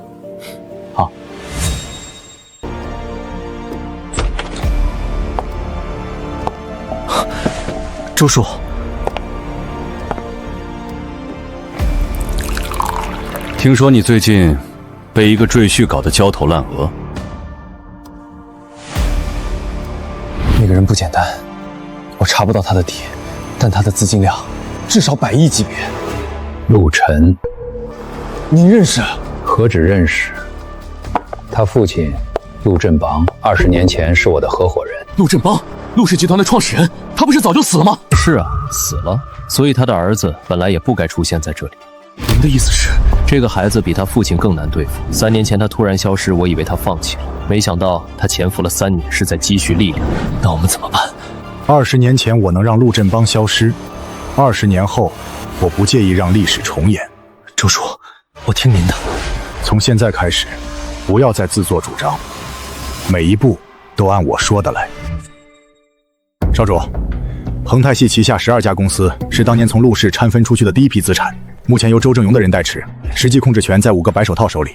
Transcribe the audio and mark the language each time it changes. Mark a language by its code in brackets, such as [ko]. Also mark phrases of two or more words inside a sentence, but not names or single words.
[zh] 好。周叔，听說你最近被一個赘婿搞得焦頭爛額。那個人不簡單，我查不到他的底，但他的資金量至少100億級別。陸晨，你認識？何止認識，他父親陸振邦20年前是我的合夥人。陸振邦，陸氏集團的創始人，他不是早就死了嗎？是啊，死了，所以他的兒子本來也不該出現在這裡。您的意思是，這個孩子比他父親更難對付。3年前他突然消失，我以為他放棄了，沒想到他潛伏了3年，是在積蓄力量。那我們怎麼辦？20年前我能讓陸振邦消失，20年後我不介意讓歷史重演。周叔，我聽您的。從現在開始，不要再自作主張，每一步都按我說的來。少主，恆泰系旗下12家公司是當年從陸氏攤分出去的第一批資產，目前由周正榮的人代持，實際控制權在5個白手套手裡。